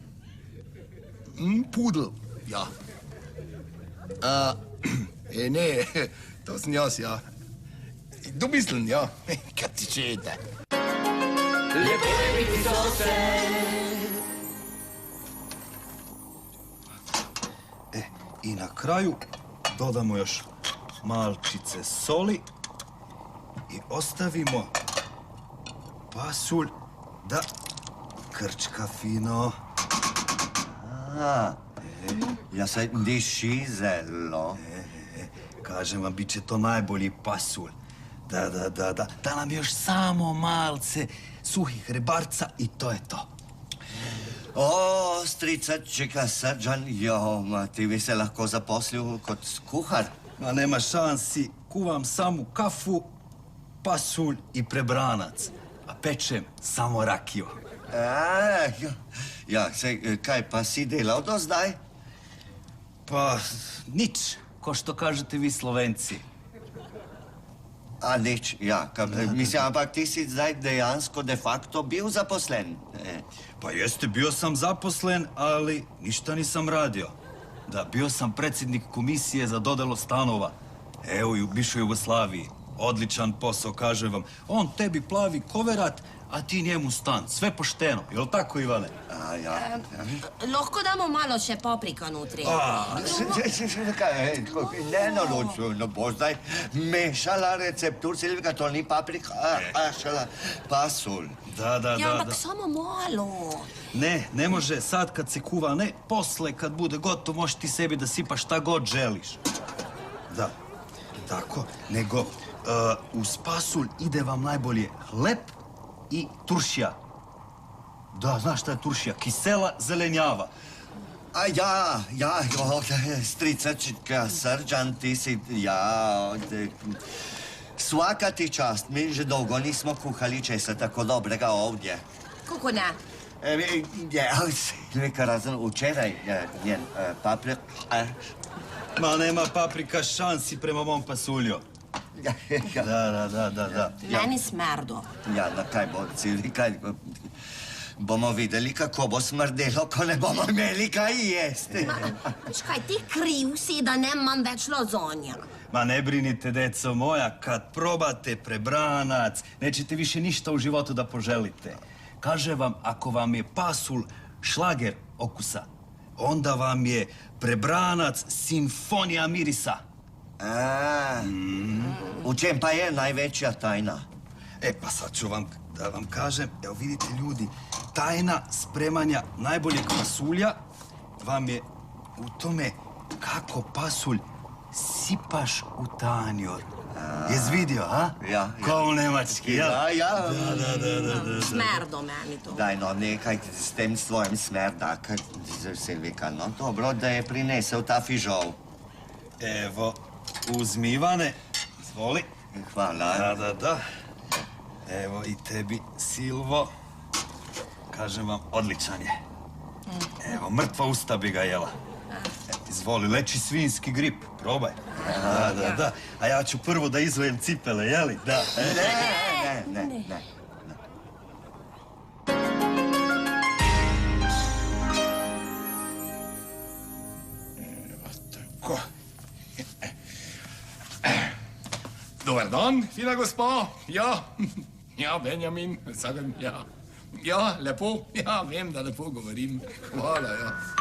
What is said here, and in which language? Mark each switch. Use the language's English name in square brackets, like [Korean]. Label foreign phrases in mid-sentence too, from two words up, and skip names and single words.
[Slovenian] Pudel, ja. Ne, to sem jaz, ja. Domislen, ja. Kaj ti čete? Lepo je biti sosed. [Croatian] I na kraju dodamo još malčice soli i ostavimo pasulj da krčka fino. [Slovenian] Ja se diši zelo. [Croatian] Kažem vam, bit će to najbolji pasulj. Da nam još samo malce suhih rebarca i to je to. [Slovenian] O, strica Čika Srđan, ma ti bi se lahko zaposlil kot kuhar. [Serbian] Ma nema šansi, kuvam samu kafu, pasulj i prebranac, a pečem samo rakiju. [Slovenian] Kaj pa si delal do zdaj? [Serbian] Pa, nič, ko što kažete vi Slovenci. [Slovenian] A nič, ja. Mislim, ampak ti si zdaj dejansko de facto bil zaposlen. [Serbian] Pa jeste, bio sam zaposlen, ali ništa nisam radio. Da, bio sam predsjednik komisije za dodelu stanova. Evo i u bivšoj Jugoslaviji. Odličan posao, kažem vam. On tebi plavi koverat, a ti njemu stan. Sve pošteno. Jel tako, Ivane? [Slovenian] Lahko damo malo še paprika notri. Ne, no boš zdaj mešala receptur, Silvika, to ni paprika, šala pasulj. Da. Ja, ampak samo malo. [Serbian] Ne može sad kad se kuva, ne. Posle kad bude gotov, možeš ti sebi da sipaš šta god želiš. Da, tako. Nego, uz pasulj ide vam najbolje hleb i turšija. Da, znaš šta je turšija? [Slovenian] Kisela zelenjava. A strica Čika Srđan, ti si, [Serbian] svaka ti čast. [Slovenian] Mi že dolgo nismo kuhali česa tako dobrega ovdje. [Serbian] Kako ne? [Slovenian] Silvika, razen včeraj, njen paprika. [Serbian] Ma nema paprika šansi prema mom pasulju. Da. [Slovenian] Meni smrdo. Ja, na kaj bo, Silvika? Bomo videli, kako bo smrdelo, ko ne bomo imeli kaj jesti. Čakaj, ti kriv si, da nemam več lazanja. [Serbian] Ma ne brinite, deco moja, kad probate prebranac, nećete više ništa u životu da poželite. Kaže vam, ako vam je pasulj šlager okusa, onda vam je prebranac simfonija mirisa. [Slovenian] U čem pa je najveća tajna? [Serbian] Pa sad ću vam da vam kažem, evo vidite ljudi, tajna spremanja najboljeg pasulja vam je u tome kako pasulj sipaš u tanjur. Jesi vidio, a? [Slovenian] Ja. [Serbian] Kao u Nemački, jel? [Slovenian] Ja. Da. Smerdo meni to. Daj, no, nekaj s tem svojim smerda, Silvika, no, dobro, da je prinesel ta fižol. [Serbian] Evo, uzmi, Ivane, izvoli. [Slovenian] Hvala. [Serbian] Da. Evo i tebi, Silvo. Kažem vam, odličan je. Evo, mrtva usta bi ga jela. Izvoli, leči svinjski grip, probaj. Da. A ja ću prvo da izvojem cipele, jeli? Da. Ne. Tako. Dobar dan, fina gospa. [Slovenian] Ja, Benjamin, sagam, ja. Ja, lepo, ja, vem, da lepo govorim. Hvala, ja.